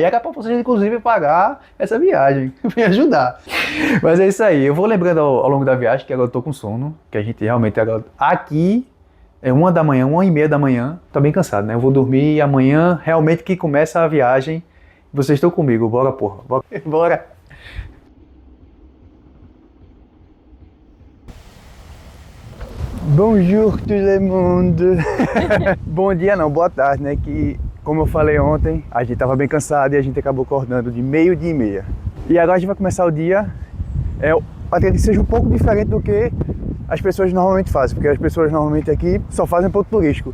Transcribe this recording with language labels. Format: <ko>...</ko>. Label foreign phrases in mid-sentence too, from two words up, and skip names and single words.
<pt>Era pra vocês, inclusive, pagar essa viagem, me ajudar. Mas é isso aí, eu vou lembrando ao longo da viagem, que agora eu tô com sono, que a gente realmente agora... Aqui é 1h30 da manhã, tô bem cansado, né? Eu vou dormir e amanhã realmente que começa a viagem. Vocês estão comigo, bora, porra, bora.</pt> <fr>Bonjour tout le monde.</fr> <pt>Bom dia não, boa tarde, né? Que, como eu falei ontem, a gente tava bem cansado e a gente acabou acordando de 12h30. E agora a gente vai começar o dia, acredito que seja um pouco diferente do que as pessoas normalmente fazem, porque as pessoas normalmente aqui só fazem ponto turístico.</pt>